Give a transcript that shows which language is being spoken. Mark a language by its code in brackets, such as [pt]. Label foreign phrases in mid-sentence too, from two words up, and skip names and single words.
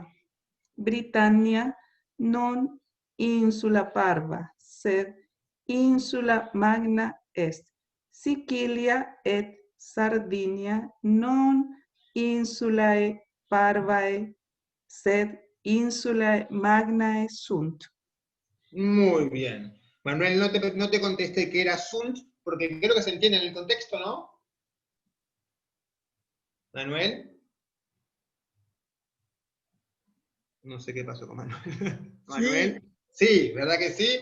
[la] Britannia non insula parva, sed insula magna est. Sicilia et Sardinia non insulae parvae, sed insulae magnae sunt. [es] Muy bien. Manuel, no te contesté que era sunt, porque creo que se entiende en el contexto, ¿no? Manuel. No sé qué pasó con Manuel. Manuel. Sí, ¿verdad que sí?